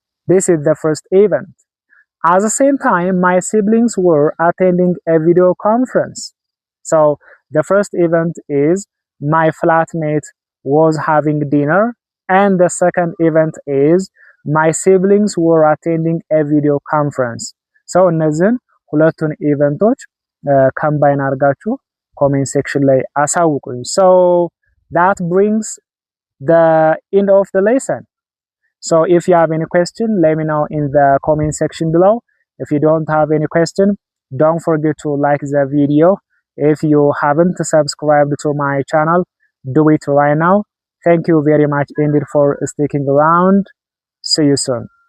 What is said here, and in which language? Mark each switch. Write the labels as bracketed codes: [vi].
[en] This is the first event. At the same time, my siblings were attending a video conference. So the first event is my flatmate was having dinner, and the second event is my siblings were attending a video conference. [am] So እነዚህን ሁለቱን ኢቨንቶች combine አድርጋችሁ comment section ላይ አሳውቁኝ. [en] So that brings the end of the lesson. So if you have any question, let me know in the comment section below. If you don't have any question, don't forget to like the video. If you haven't subscribed to my channel, do it right now. Thank you very much indeed for sticking around. See you soon.